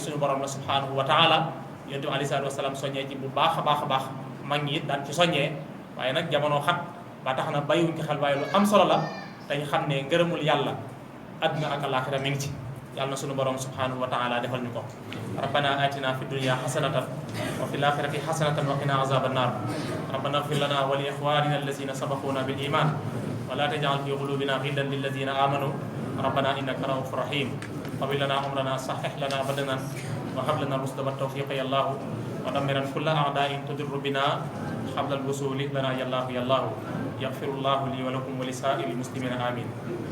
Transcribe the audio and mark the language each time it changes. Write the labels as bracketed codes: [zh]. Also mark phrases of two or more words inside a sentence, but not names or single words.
[wo] suñu borom la [ar] سبحانه وتعالى [wo] yonent bi [ar] عليه الصلاة والسلام [wo] soññee ci bu baax a baax mag ñi it daan ci soññee waaye nag jamono xat ba tax na bàyyiwuñ ko xel waaye lu am solo la te ñu xam ne ngërëmul yàlla adduna ak alaxira mi ngi ci yàlla na suñu borom [ar] سبحانه وتعالى [wo] defal ñu ko [ar] ربنا آتنا في الدنيا حسنة وفي الآخرة حسنة وقنا عذاب النار ربنا اغفر لنا ولإخواننا الذين سبقونا بالإيمان ولا تجعل في قلوبنا غلا للذين آمنوا ربنا إنك رؤوف رحيم طويل لنا عمرنا صحح لنا بدنا وهب لنا الرشد والتوفيق يا الله ودمرا كل اعداء تضر بنا قبل الوصول لنا يا الله يغفر الله لي ولكم ولسائر المسلمين امين